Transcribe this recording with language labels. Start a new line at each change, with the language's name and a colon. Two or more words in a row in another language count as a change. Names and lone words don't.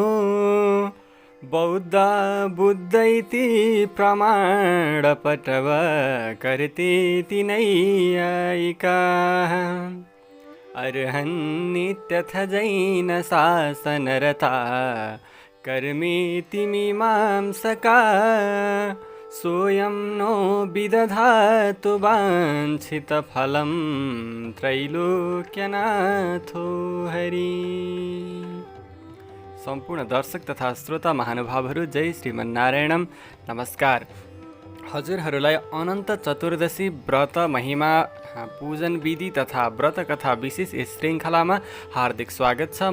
Sanskrit: बौद्धा बुद्ध इति प्रमाणपटव कर्तेति नैयायिकाः अर्हन्नित्यथ जैनशासनरता कर्मेति मीमांसका सोऽयं नो विदधातु वाञ्छितफलं त्रैलोक्यनाथो हरि।
Nepali: सम्पूर्ण दर्शक तथा श्रोता महानुभावहरू जय श्रीमन्नारायणम नमस्कार। हजुरहरूलाई अनन्त चतुर्दशी व्रत महिमा पूजन विधि तथा व्रत कथा विशेष यस श्रृङ्खलामा हार्दिक स्वागत छ।